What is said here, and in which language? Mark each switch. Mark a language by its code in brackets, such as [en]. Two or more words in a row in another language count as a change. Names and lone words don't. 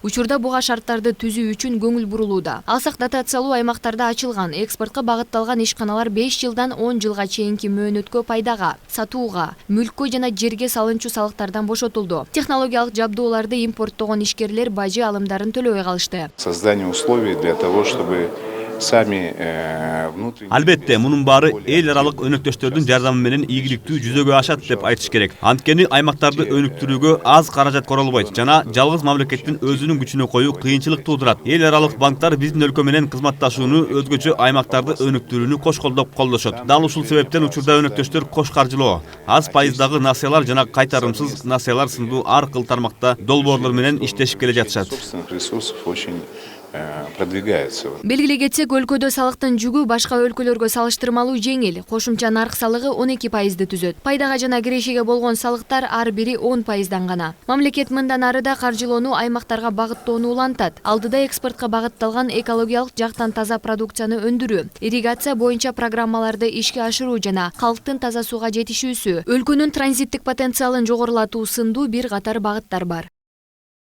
[ky] Учурда буга шарттарды түзүү үчүн көңүл бурулууда. Алсак дотациялуу аймактарда ачылган, экспортко багытталган ишканалар 5 жылдан 10 жылга чейинки мөөнөткө пайдага, сатууга, мүлккө жана жерге салынчу салыктардан бошотулду. Технологиялык жабдууларды импорттогон ишкерлер бажы алымдарын төлөбөй калышты. [ru] Создание условий для того, чтобы сами [ky] Албетте, мунун баары эл аралык өнөктөштөрдүн жардамы менен ийгиликтүү жүзөгө ашат деп айтыш керек. Анткени аймактарды өнүктүрүүгө аз каражат королбойт жана жалгыз мамлекеттин өзүнүн күчүнө коюу кыйынчылык туудурат. Эл аралык банктар биздин өлкө менен кызматташууну, өзгөчө аймактарды өнүктүрүүнү кош колдоп колдошот. Дал ушул себептен учурда өнөктөштөр кош каржылоо, аз пайыздагы насыялар жана кайтарымсыз насыялар сындуу ар кыл тармакта долбоорлор менен иштешип келе жатышат. [ru] собственных ресурсов очень продвигается. [ky] Белгилей кетсек, өлкөдө салыктын жүгү башка өлкөлөргө салыштырмалуу жеңил. Кошумча нарк салыгы 12% түзөт. Пайдага жана кирешеге болгон салыктар ар бири 10%дан гана. Мамлекет мындан ары да каржылоону аймактарга багыттоону улантат. Алдыда экспортко багытталган экологиялык жактан таза продукцияны өндүрүү, ирригация боюнча программаларды ишке ашыруу жана калктын таза сууга жетишүүсү, өлкөнүн транзиттик потенциалын жогорулатуу сындуу бир катар багыттар бар.